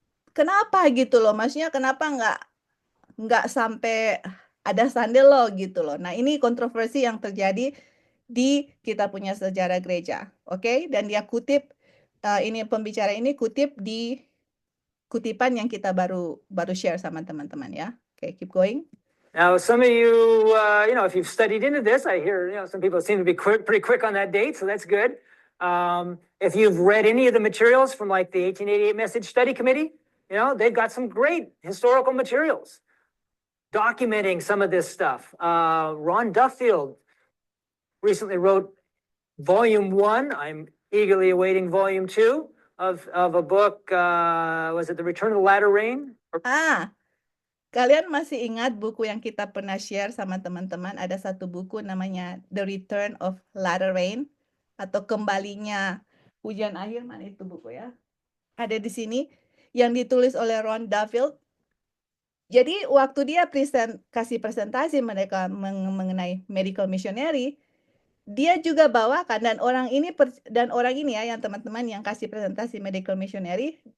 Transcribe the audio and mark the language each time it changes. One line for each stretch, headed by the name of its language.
Indonesian: Kenapa gitu loh? Maksudnya kenapa nggak sampai ada sandal lo gitu loh. Nah, ini kontroversi yang terjadi di kita punya sejarah gereja. Oke? Dan dia kutip ini pembicara ini kutip di kutipan yang kita baru share sama teman-teman ya.
English: Oke, keep going. Now, some of you, if you've studied into this, I hear, some people seem to be pretty quick on that date, so that's good. If you've read any of the materials from like the 1888 Message Study Committee, they've got some great historical materials documenting some of this stuff. Ron Duffield recently wrote Volume 1. I'm eagerly awaiting Volume 2 of a book, was it The Return of the Latter Rain?
Indonesian: Kalian masih ingat buku yang kita pernah share sama teman-teman? Ada satu buku namanya The Return of Latter Rain atau Kembalinya Hujan Akhir. Mana itu buku ya? Ada di sini yang ditulis oleh Ron Duffield. Jadi waktu dia kasih presentasi mereka mengenai medical missionary, dia juga bawakan dan orang ini ya yang teman-teman yang kasih presentasi medical missionary,